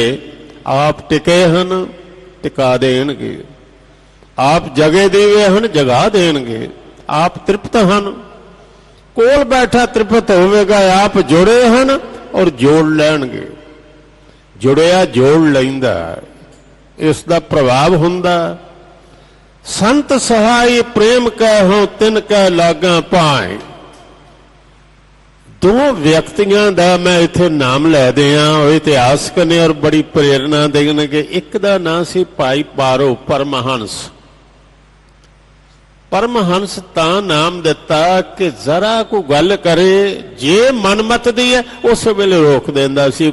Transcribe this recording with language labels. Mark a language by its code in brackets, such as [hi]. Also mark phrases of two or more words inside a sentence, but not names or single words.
[pa] ਆਪ ਟਿਕੇ ਹਨ ਟਿਕਾ ਦੇਣਗੇ, ਆਪ ਜਗੇ ਦੀਵੇ ਹਨ ਜਗਾ ਦੇਣਗੇ, ਆਪ ਤ੍ਰਿਪਤ ਹਨ ਕੋਲ ਬੈਠਾ ਤ੍ਰਿਪਤ ਹੋਵੇਗਾ, ਆਪ ਜੁੜੇ ਹਨ ਔਰ ਜੋੜ ਲੈਣਗੇ। ਜੁੜਿਆ ਜੋੜ ਲੈਂਦਾ, ਇਸਦਾ ਪ੍ਰਭਾਵ ਹੁੰਦਾ। ਸੰਤ ਸਹਾਇ ਪ੍ਰੇਮ ਕਹ ਹੋ ਤਿਨ ਕਹ ਲਾਗਾ ਪਾਏ। [hi] दो व्यक्तियों का मैं [pa] ਇੱਥੇ ਨਾਮ ਲੈ ਦਿਆ, ਇਤਿਹਾਸਕ ਨੇ ਔਰ ਬੜੀ ਪ੍ਰੇਰਣਾ ਦੇਣਗੇ। ਇੱਕ ਦਾ ਨਾਮ ਸੀ ਭਾਈ ਪਾਰੋ ਪਰਮਹੰਸ। ਪਰਮਹੰਸ ਤਾਂ ਨਾਮ ਦਿੱਤਾ ਕਿ ਜ਼ਰਾ ਕੋ ਗੱਲ ਕਰੇ ਜੇ ਮਨਮਤ ਦੀ ਹੈ ਉਸ ਵੇਲੇ ਰੋਕ ਦੇਂਦਾ ਸੀ।